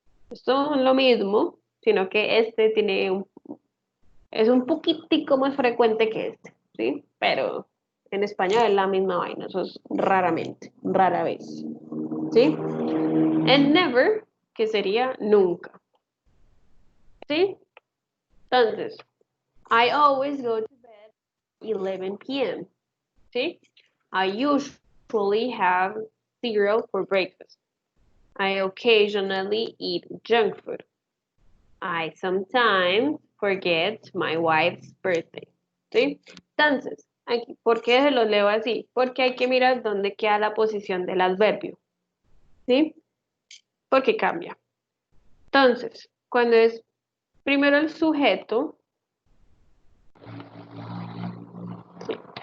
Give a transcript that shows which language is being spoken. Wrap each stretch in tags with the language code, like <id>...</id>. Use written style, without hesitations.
<es>Esto es lo mismo, sino que este es un poquitico más frecuente que este, ¿sí? Pero en español es la misma vaina, eso es raramente, rara vez, ¿sí?</es> <en>And never,</en> <es>que sería nunca. ¿Sí?</es> <en>Entonces, I always go to bed 11 p.m. ¿Sí? I usually have cereal for breakfast. I occasionally eat junk food. I sometimes forget my wife's birthday.</en> <es>¿Sí? Entonces, aquí, ¿por qué se los leo así? Porque hay que mirar dónde queda la posición del adverbio. ¿Sí? Porque cambia. Entonces, cuando es primero el sujeto, ¿sí?</es>